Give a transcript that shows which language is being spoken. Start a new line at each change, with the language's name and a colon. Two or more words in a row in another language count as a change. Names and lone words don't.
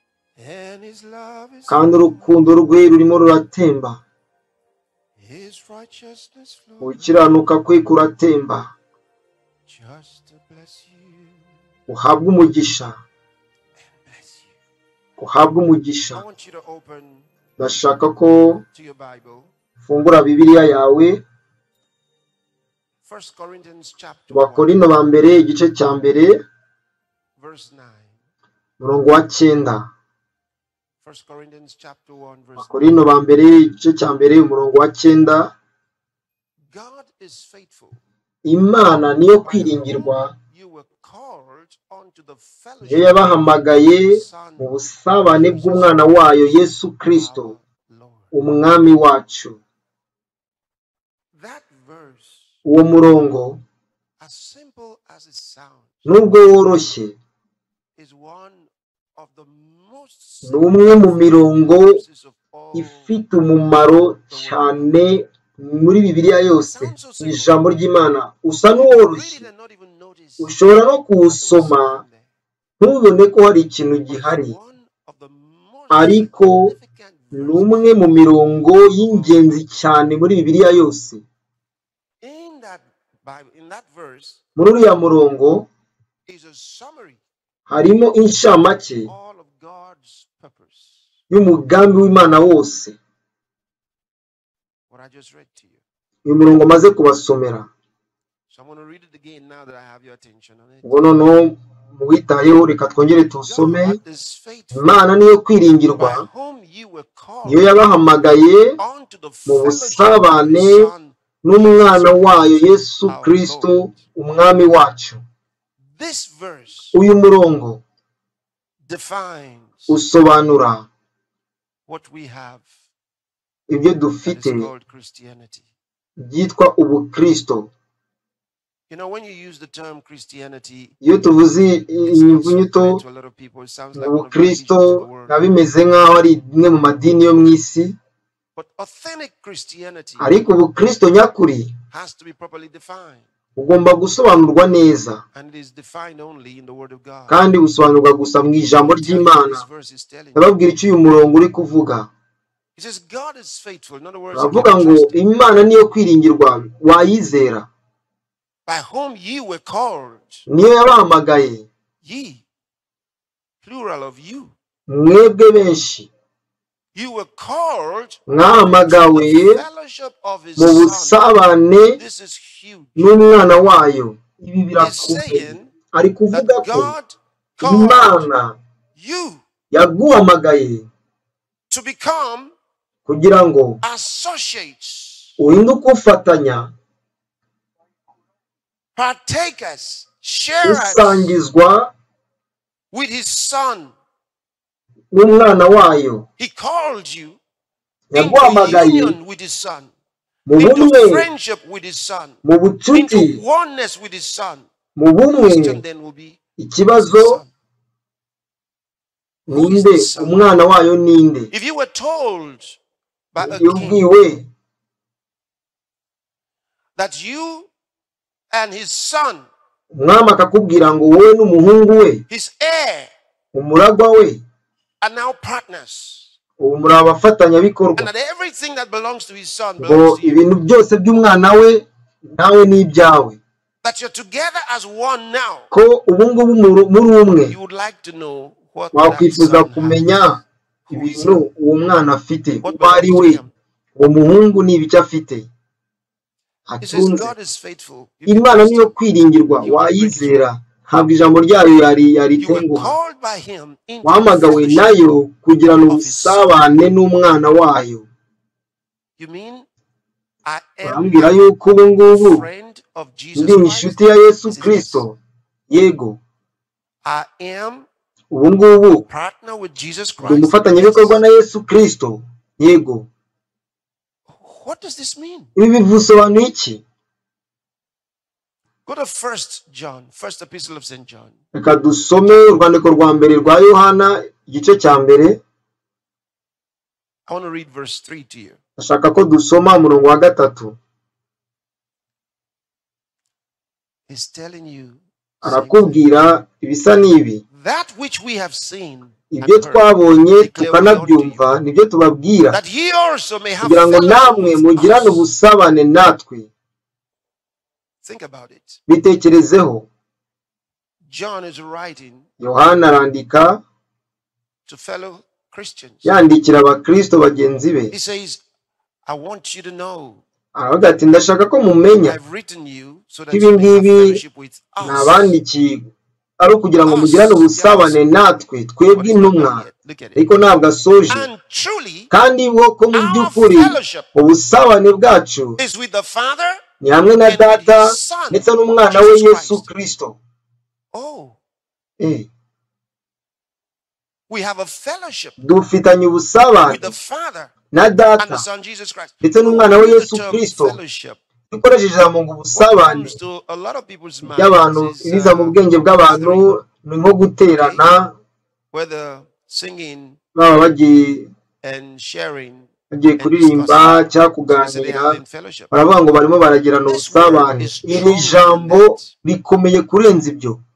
English: And his love is
Kinyarwanda: kandi urukundo rwe rurimo ruratemba,
English: his righteousness flows
Kinyarwanda: gukiranuka kwe kuratemba.
English: just to bless you
Kinyarwanda: Uhabwe umugisha,
English: and bless you.
Kinyarwanda: uhabwe
English: I
Kinyarwanda: umugisha.
English: want you to open
Kinyarwanda: Ndashaka ko
English: to your Bible,
Kinyarwanda: ufungura Bibiliya yawe
English: 1 Corinthians chapter 1,
Kinyarwanda: Abakorinto ba mbere igice cya mbere
English: verse 9.
Kinyarwanda: umurongo wa 9.
English: 1 Corinthians chapter 1, verse 9.
Kinyarwanda: Abakorinto ba mbere igice cya mbere umurongo wa 9.
English: God is faithful.
Kinyarwanda: Imana niyo kwiringirwa,
English: You were called unto the
Kinyarwanda: iyo
English: fellowship
Kinyarwanda: yabahamagaye mu busabane bw'umwana wayo Yesu Kristo,
English: of Lord.
Kinyarwanda: umwami wacu.
English: That verse,
Kinyarwanda: Uwo murongo
English: as simple as it sounds,
Kinyarwanda: nubwo woroshye,
English: is one of the most
Kinyarwanda: ni umwe mu mirongo
English: verses of all.
Kinyarwanda: ifite umumaro cyane muri Bibiliya yose. Ijambo ry'Imana usa
English: Read
Kinyarwanda: n'uworoshye,
English: it and not even notice
Kinyarwanda: ushobora no kuwusoma
English: something there.
Kinyarwanda: ntubone ko hari ikintu
English: But
Kinyarwanda: gihari,
English: it's one of the most
Kinyarwanda: ariko
English: significant
Kinyarwanda: ni
English: verses
Kinyarwanda: umwe mu mirongo y'ingenzi cyane muri Bibiliya yose.
English: in that Bible. In that verse
Kinyarwanda: Muri uriya murongo
English: is a summary
Kinyarwanda: harimo inshamake
English: of all of God's purpose.
Kinyarwanda: y'umugambi w'Imana wose.
English: What I just read to you.
Kinyarwanda: Uyu murongo maze kubasomera,
English: So I'm going to read it again now that I have your attention on it.
Kinyarwanda: ubwo noneho muwitayeho reka twongere tuwusome.
English: God is faithful,
Kinyarwanda: Imana niyo
English: by
Kinyarwanda: kwiringirwa,
English: whom you were
Kinyarwanda: niyo
English: called
Kinyarwanda: yabahamagaye
English: unto the
Kinyarwanda: mu
English: fellowship
Kinyarwanda: busabane
English: of His Son.
Kinyarwanda: n'umwana wayo Yesu Kristo, umwami wacu.
English: This verse
Kinyarwanda: Uyu murongo
English: defines
Kinyarwanda: usobanura
English: what we have
Kinyarwanda: ibyo
English: that
Kinyarwanda: dufite
English: is called Christianity.
Kinyarwanda: byitwa ubukristo.
English: You know, when you use the term Christianity,
Kinyarwanda: Iyo tuvuze
English: it's not so
Kinyarwanda: inyugunyuto
English: clear to a lot of people. It sounds like one of the religions
Kinyarwanda: ubukristo
English: of the world.
Kinyarwanda: biba bimeze nk'aho ari imwe mu madini yo mu isi,
English: But authentic Christianity
Kinyarwanda: ariko ubukristo nyakuri
English: has to be properly defined.
Kinyarwanda: bugomba gusobanurwa neza,
English: And it is defined only in the Word of God.
Kinyarwanda: kandi busobanurwa gusa mu ijambo
English: Let me tell you what
Kinyarwanda: ry'Imana.
English: this verse is telling you.
Kinyarwanda: Ndababwira icyo uyu murongo uri kuvuga.
English: It says God is faithful. In other words, you
Kinyarwanda: Uravuga
English: can
Kinyarwanda: ngo
English: trust Him.
Kinyarwanda: Imana niyo kwiringirwa, wayizera.
English: By whom ye were called.
Kinyarwanda: Niyo yabahamagaye,
English: Ye, plural of you.
Kinyarwanda: mwebwe benshi
English: You were called
Kinyarwanda: mwahamagawe
English: to the fellowship of His
Kinyarwanda: mu
English: Son.
Kinyarwanda: busabane
English: This is huge.
Kinyarwanda: n'umwana wayo. Ibi
English: He's
Kinyarwanda: birakomeye.
English: saying
Kinyarwanda: Ari
English: that
Kinyarwanda: kuvuga ko
English: God called
Kinyarwanda: Imana
English: you
Kinyarwanda: yaguhamagaye
English: to become
Kinyarwanda: kugira ngo
English: associates,
Kinyarwanda: uhinduke ufatanya,
English: partakers, sharers
Kinyarwanda: usangizwa
English: with His Son.
Kinyarwanda: n'umwana wayo.
English: He called you into
Kinyarwanda: Yaguhamagaye
English: union with His Son,
Kinyarwanda: mu
English: into
Kinyarwanda: bumwe,
English: friendship with His Son,
Kinyarwanda: mu bucuti,
English: into oneness with His Son.
Kinyarwanda: mu bumwe.
English: Question then will be, who is
Kinyarwanda: Ikibazo
English: the Son?
Kinyarwanda: ninde, umwana wayo ninde?
English: If you were told by a
Kinyarwanda: Iyo
English: king
Kinyarwanda: ubwiwe
English: that you and his son,
Kinyarwanda: umwami akakubwira ngo wowe n'umuhungu we,
English: his heir,
Kinyarwanda: umuragwa we,
English: are now partners,
Kinyarwanda: ubu muri abafatanyabikorwa,
English: and that everything that belongs to his son
Kinyarwanda: ngo
English: belongs to you,
Kinyarwanda: ibintu byose by'umwana we nawe n'ibyawe,
English: that you're together as one now,
Kinyarwanda: ko ubu ngubu muri umwe,
English: you would like to know what that
Kinyarwanda: wakwifuza
English: son
Kinyarwanda: kumenya
English: has.
Kinyarwanda: ibintu uwo mwana afite,
English: What
Kinyarwanda: uwo ari
English: belongs
Kinyarwanda: we,
English: to him.
Kinyarwanda: uwo muhungu n'ibyo afite
English: He says
Kinyarwanda: atunze.
English: God is faithful. You can
Kinyarwanda: Imana
English: trust
Kinyarwanda: niyo
English: him.
Kinyarwanda: kwiringirwa, wayizera, ntabwo ijambo ryayo
English: You were
Kinyarwanda: yaritenguha.
English: called by him into the
Kinyarwanda: Wahamagawe
English: fellowship.
Kinyarwanda: nayo kugirana ubusabane n'umwana wayo.
English: You mean I am
Kinyarwanda: Urambwira yuko ubu ngubu
English: a friend of Jesus
Kinyarwanda: ndi
English: Christ?
Kinyarwanda: inshuti ya Yesu
English: He says,
Kinyarwanda: Kristo? Yego.
English: I am
Kinyarwanda: Ubu ngubu
English: partner with Jesus
Kinyarwanda: ndi
English: Christ.
Kinyarwanda: umufatanyabikorwa na Yesu Kristo? Yego.
English: What does this mean?
Kinyarwanda: Ibi bisobanuye iki?
English: Go to 1 John, first epistle of St. John.
Kinyarwanda: Reka dusome urwandiko rwa mbere rwa Yohana igice cya mbere.
English: I want to read verse 3 to you.
Kinyarwanda: Ashaka ko dusoma umurongo wa 3.
English: He's telling you
Kinyarwanda: Arakubwira ibisa n'ibi.
English: that which we have seen
Kinyarwanda: ibyo twabonye tukanabyumva nibyo tubabwira
English: that ye also may have
Kinyarwanda: kugira ngo namwe
English: fellowship with
Kinyarwanda: mugirane
English: us.
Kinyarwanda: ubusabane natwe.
English: Think about it.
Kinyarwanda: Bitekerezeho.
English: John is writing
Kinyarwanda: Yohana arandika
English: to fellow Christians.
Kinyarwanda: yandikira abakristo bagenzi be.
English: He says, I want you to know
Kinyarwanda: Aravuga ati ndashaka ko mumenya
English: I've written you so that
Kinyarwanda: ibi
English: you may have
Kinyarwanda: ngibi
English: fellowship with us.
Kinyarwanda: nabandikiye ari ukugira ngo mugirane ubusabane natwe twebwe intumwa, ariko ntabwo asoje.
English: And truly,
Kinyarwanda: kandi wo ko mu by'ukuri ubusabane bwacu
English: is with the Father
Kinyarwanda: ni hamwe na Data ndetse n'umwana we Yesu Kristo.
English: Oh, we have a fellowship
Kinyarwanda: dufitanye
English: with
Kinyarwanda: ubusabane
English: the Father
Kinyarwanda: na
English: and the
Kinyarwanda: Data
English: Son Jesus Christ.
Kinyarwanda: ndetse n'umwana we
English: The
Kinyarwanda: Yesu
English: term
Kinyarwanda: Kristo.
English: fellowship
Kinyarwanda: dukoresheje ijambo ngo ubusabane
English: comes to a lot of people's
Kinyarwanda: by'abantu
English: minds
Kinyarwanda: ibiza mu bwenge bw'abantu ni nko guterana,
English: whether singing
Kinyarwanda: baba bagiye
English: and sharing
Kinyarwanda: kuririmba cyangwa kuganira, baravuga ngo barimo baragirana ubusabane. Iri jambo rikomeye kurenza ibyo.